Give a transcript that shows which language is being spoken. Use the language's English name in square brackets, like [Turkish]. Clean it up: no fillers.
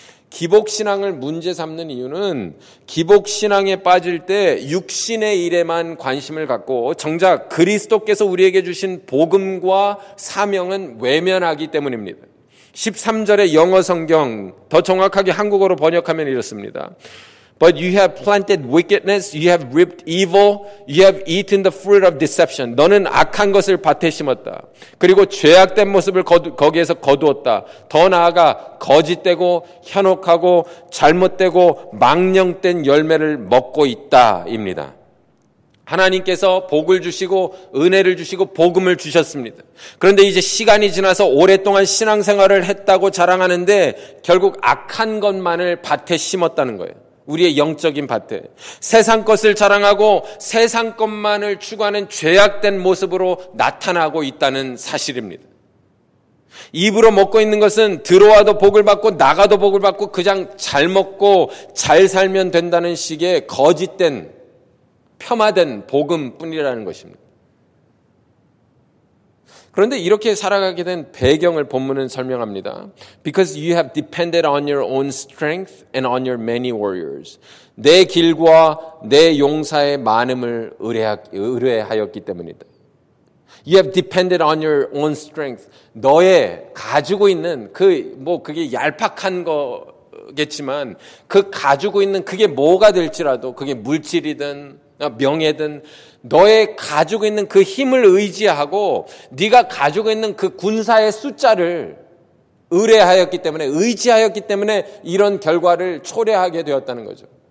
[Korean] 기복신앙을 문제 삼는 이유는 기복신앙에 빠질 때 육신의 일에만 관심을 갖고 정작 그리스도께서 우리에게 주신 복음과 사명은 외면하기 때문입니다. 13절의 영어 성경, 더 정확하게 한국어로 번역하면 이렇습니다. [English] But you have planted wickedness, you have reaped evil, you have eaten the fruit of deception. [Korean] 너는 악한 것을 밭에 심었다. 그리고 죄악된 모습을 거기에서 거두었다. 더 나아가 거짓되고 현혹하고 잘못되고 망령된 열매를 먹고 있다입니다. 하나님께서 복을 주시고 은혜를 주시고 복음을 주셨습니다. 그런데 이제 시간이 지나서 오랫동안 신앙생활을 했다고 자랑하는데 결국 악한 것만을 밭에 심었다는 거예요. 우리의 영적인 밭에 세상 것을 자랑하고 세상 것만을 추구하는 죄악된 모습으로 나타나고 있다는 사실입니다. 입으로 먹고 있는 것은 들어와도 복을 받고 나가도 복을 받고 그냥 잘 먹고 잘 살면 된다는 식의 거짓된 폄하된 복음뿐이라는 것입니다. 그런데 이렇게 살아가게 된 배경을 본문은 설명합니다. [English] Because you have depended on your own strength and on your many warriors. [Korean] 내 길과 내 용사의 많음을 의뢰하였기 때문이다. [English] You have depended on your own strength. [Korean] 너의 가지고 있는 그게 얄팍한 거겠지만 그 가지고 있는 그게 뭐가 될지라도 그게 물질이든 명예든 너의 가지고 있는 그 힘을 의지하고 네가 가지고 있는 그 군사의 숫자를 의뢰하였기 때문에 의지하였기 때문에 이런 결과를 초래하게 되었다는 거죠.